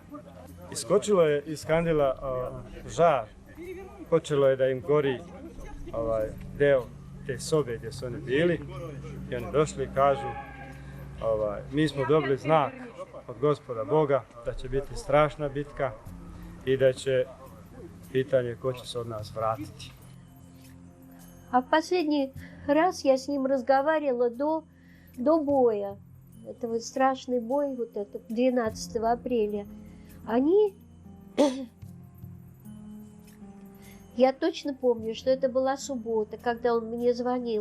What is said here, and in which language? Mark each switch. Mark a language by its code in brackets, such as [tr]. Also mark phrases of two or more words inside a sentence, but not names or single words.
[sr] Iskočilo je iz kandila žar, počelo je da im gori deo te sobe gdje su oni bili i oni došli i kažu: mi smo dobili znak od Gospoda Boga da će biti strašna bitka i da će pitanje ko će se od nas vratiti. [ru] А в последний раз я с ним разговаривала до боя. Это вот страшный бой, вот это 12 апреля. Они... Я точно помню, что это была суббота, когда он мне звонил.